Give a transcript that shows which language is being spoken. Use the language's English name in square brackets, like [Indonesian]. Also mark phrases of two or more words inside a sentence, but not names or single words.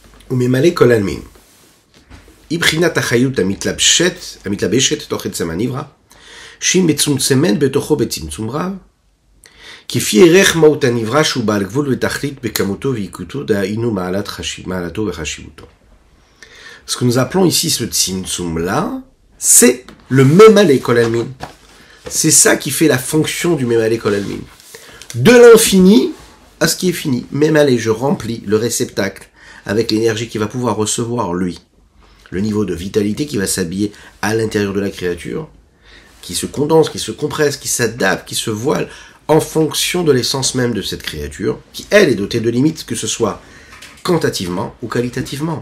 [Hebrew] וממלא כל עלמין. מבחינת החיות המתלבשת תוך עצם הנברא, שהיא מצומצמת בתוכו בצמצום רב, כפי ערך מהות הנברא שהוא בעל גבול ותכלית בכמותו ועיקותו, דהיינו מעלתו וחשיבותו. [French] Ce que nous appelons ici ce tzimtzum-là, c'est le [Hebrew] ממלא כל עלמין. [French] C'est ça qui fait la fonction du [Hebrew] ממלא כל עלמין. [French] De l'infini à ce qui est fini. Memale, je remplis le réceptacle avec l'énergie qu'il va pouvoir recevoir lui. Le niveau de vitalité qui va s'habiller à l'intérieur de la créature, qui se condense, qui se compresse, qui s'adapte, qui se voile en fonction de l'essence même de cette créature, qui elle est dotée de limites, que ce soit quantitativement ou qualitativement.